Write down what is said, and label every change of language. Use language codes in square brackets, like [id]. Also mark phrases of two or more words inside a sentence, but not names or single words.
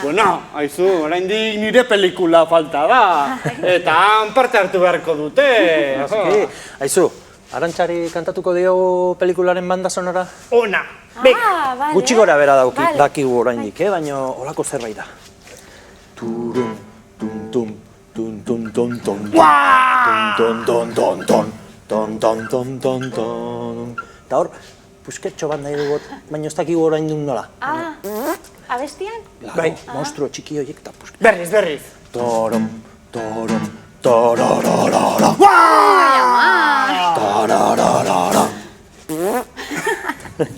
[eu] Bueno, haizu, oraindik nire pelikula falta da. Eta han parte hartu beharko dute. Haizu, Arantxari kantatuko diogu pelikularen [es] banda sonora? [eu] Ona! Bega! Gutxi gora bera dakigu oraindik, baina holako zerbait da. Turun, tum-tum, tum-tum-tum-tum, tum-tum-tum-tum-tum, ton-ton-ton-ton-ton. Eta hor, pusketxo bat nahi dugu, baina ez dakigu orain dut nola. Abestian? Bai, monstruo txiki horiek eta pusketxo. Berriz. Torom, torom, torororora. Tarararara.